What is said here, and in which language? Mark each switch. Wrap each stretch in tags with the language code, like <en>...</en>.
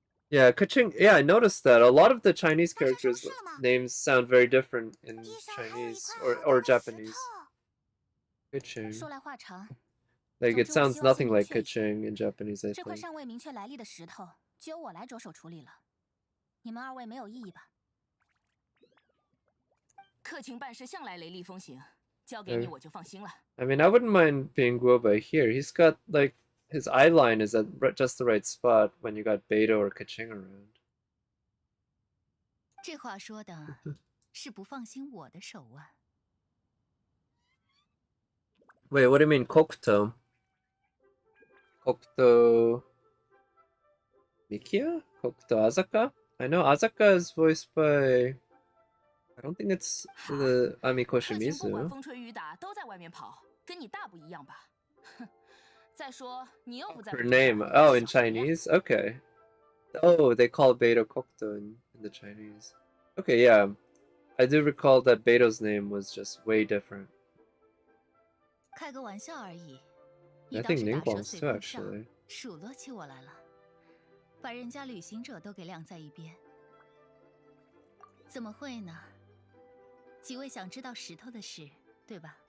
<en>Yeah, Kaching. Yeah, I noticed that a lot of the Chinese characters' names sound very different in Chinese or Japanese. Kaching. Like it sounds nothing like Kaching in Japanese, I think.</en> <zh>就由我来着手处理了，你们二位没有异议吧？客情办事向来雷厉风行，交给你我就放心了。</zh> <en>I mean, I wouldn't mind being Guoba here. He's got like his eye line is at just the right spot when you got Beidou or Kaching around.</en> <zh>这话说的是不放心我的手腕。</zh> <en>Wait, what do you mean Kokuto? Kokuto Mikia? Kokuto Azaka? I know Azaka is voiced by... I don't think it's the Amiko Shimizu.</en> <zh>风吹雨打都在外面跑，跟你大不一样吧？再说你又不在。</zh> <en>Her name? Oh, in Chinese? Okay. Oh, they call Beidou Kokuto in the Chinese. Okay, yeah. I do recall that Beidou's name was just way different.</en> <zh>开个玩笑而已。</zh> <en>I think Ningguang's too, actually.</en> <zh>数落起我来了，把人家旅行者都给晾在一边。怎么会呢？几位想知道石头的事，对吧？</zh>